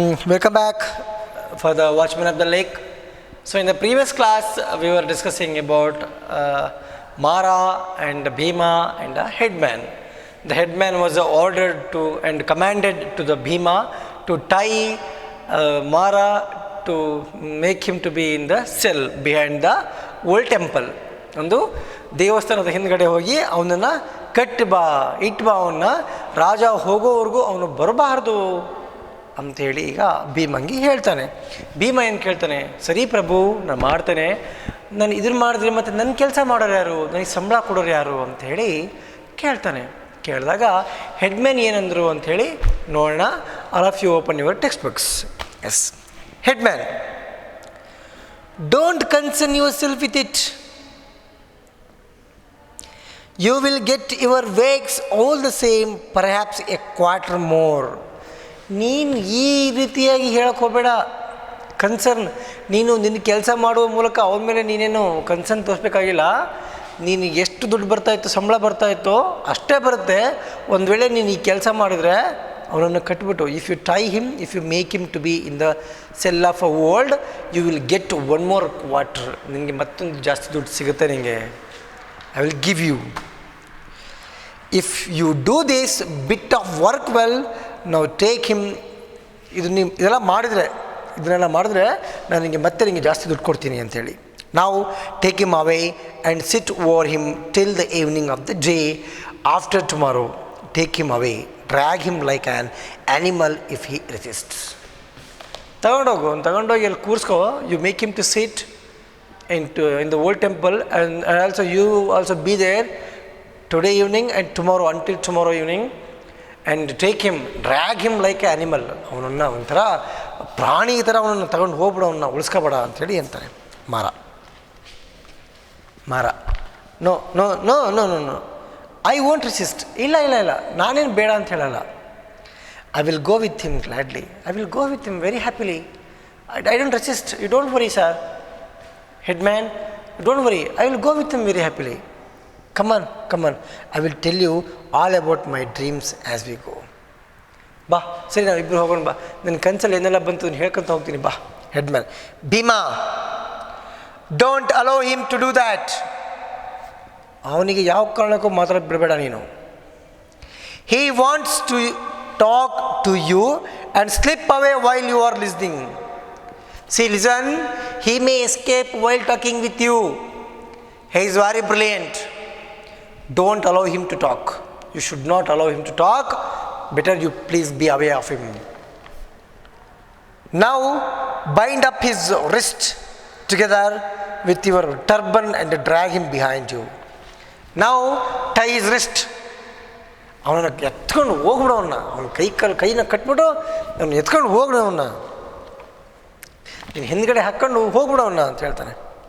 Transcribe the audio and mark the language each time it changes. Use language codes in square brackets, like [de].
[en] Welcome back for the Watchman of the Lake. So, in the previous class, we were discussing about Mara and Bhima and the headman. The headman was ordered to and commanded to the Bhima to tie Mara to make him to be in the cell behind the old temple. [kn] ಒಂದು ದೇವಸ್ಥಾನದ ಹಿಂದ್ಗಡೆ ಹೋಗಿ ಅವನನ್ನು ಕಟ್ಟಿ ಬಾ ಇಟ್ಟು ಬಾ ಅವನ್ನ ರಾಜ ಹೋಗೋವರೆಗೂ ಅವನು ಬರಬಾರ್ದು ಅಂಥೇಳಿ ಈಗ ಭೀಮಂಗೆ ಹೇಳ್ತಾನೆ. ಭೀಮ ಏನು ಕೇಳ್ತಾನೆ, ಸರಿ ಪ್ರಭು ನಾನು ಮಾಡ್ತೇನೆ, ನಾನು ಇದನ್ನು ಮಾಡಿದ್ರೆ ಮತ್ತು ನನ್ನ ಕೆಲಸ ಮಾಡೋರು ಯಾರು, ನನಗೆ ಸಂಬಳ ಕೊಡೋರು ಯಾರು ಅಂಥೇಳಿ ಕೇಳ್ತಾನೆ. ಕೇಳಿದಾಗ ಹೆಡ್ಮ್ಯಾನ್ ಏನಂದರು ಅಂಥೇಳಿ ನೋಡೋಣ. [en] All of you open your textbooks. Yes, headman, don't concern yourself with it. You will get your wakes all the same, perhaps a quarter more. [kn] ನೀನು ಈ ರೀತಿಯಾಗಿ ಹೇಳಕ್ಕೆ ಹೋಗಬೇಡ. ಕನ್ಸರ್ನ್, ನೀನು ನಿನ್ನ ಕೆಲಸ ಮಾಡುವ ಮೂಲಕ ಅವನ ಮೇಲೆ ನೀನೇನು ಕನ್ಸರ್ನ್ ತೋರಿಸ್ಬೇಕಾಗಿಲ್ಲ. ನೀನು ಎಷ್ಟು ದುಡ್ಡು ಬರ್ತಾಯಿತ್ತು, ಸಂಬಳ ಬರ್ತಾಯಿತ್ತೋ ಅಷ್ಟೇ ಬರುತ್ತೆ. ಒಂದು ವೇಳೆ ನೀನು ಈ ಕೆಲಸ ಮಾಡಿದರೆ ಅವನನ್ನು ಕಟ್ಬಿಟ್ಟು, [en] If you tie him, if you make him to be in the cell of a world, you will get one more quarter. [kn] ನಿನಗೆ ಮತ್ತೊಂದು ಜಾಸ್ತಿ ದುಡ್ಡು ಸಿಗುತ್ತೆ. ನಿನಗೆ [en] I will give you. If you do this bit of work well, now take him. [kn] ಇದೆಲ್ಲ ಮಾಡಿದ್ರೆ ನಾನು ನಿಮಗೆ ಮತ್ತೆ ನಿಮಗೆ ಜಾಸ್ತಿ ದುಡ್ಡು ಕೊಡ್ತೀನಿ ಅಂಥೇಳಿ. [en] Now take him away and sit over him till the evening of the day after tomorrow. Take him away, drag him like an animal if he resists. [kn] ತಗೊಂಡೋಗಿ ಅಲ್ಲಿ ಕೂರಿಸ್ಕೋ. [en] You make him to sit in the old temple, and also you also be there today evening and tomorrow, until tomorrow evening, and take him, drag him like an animal. [kn] ಅವನನ್ನು ಒಂಥರ ಪ್ರಾಣಿ ಥರ ಅವನನ್ನು ತಗೊಂಡು ಹೋಗ್ಬಿಡ, ಅವನ್ನ ಉಳಿಸ್ಕೊಬೇಡ ಅಂಥೇಳಿ ಅಂತಾನೆ ಮಾರ. [en] No no no no no no I won't resist. [kn] ಇಲ್ಲ ನಾನೇನು ಬೇಡ ಅಂತ ಹೇಳಲ್ಲ. [en] I will go with him gladly. I will go with him very happily. I don't resist. You don't worry sir. Headman, don't worry, I will go with him very happily. Come on, I will tell you all about my dreams as we go. [kn] ಬಾ, ಸರಿ, ನಾವು ಇಬ್ಬರು ಹೋಗೋಣ ಬಾ. ನನ್ನ ಕನಸಲ್ಲಿ ಏನೆಲ್ಲ ಬಂತು ಹೇಳ್ಕೊಂತ ಹೋಗ್ತೀನಿ ಬಾ. ಹೆಡ್ಮ್ಯಾನ್, Bima, [en] Don't allow him to do that. [kn] ಅವನಿಗೆ ಯಾವ ಕಾರಣಕ್ಕೂ ಮಾತಾಡೋಕೆ ಬಿಡಬೇಡ ನೀನು. [en] He wants to talk to you and slip away while you are listening. See, listen, he may escape while talking with you. He is very brilliant. Don't allow him to talk. You should not allow him to talk. Better you please be away of him. Now, bind up his wrist together with your turban and drag him behind you. Now, tie his wrist. [kn] ಅವನನ್ನು ಎತ್ಕೊಂಡು ಹೋಗ್ಬಿಡೋಣ. ಅವನ ಕೈನ ಕಟ್ಬಿಟ್ಟು ಅವನು ಎತ್ಕೊಂಡು ಹೋಗ್ಬಿಡೋಣ. ನೀನು ಹಿಂದ್ಗಡೆ ಹಾಕ್ಕೊಂಡು ಹೋಗ್ಬಿಡೋಣ ಅಂತ ಹೇಳ್ತಾನೆ.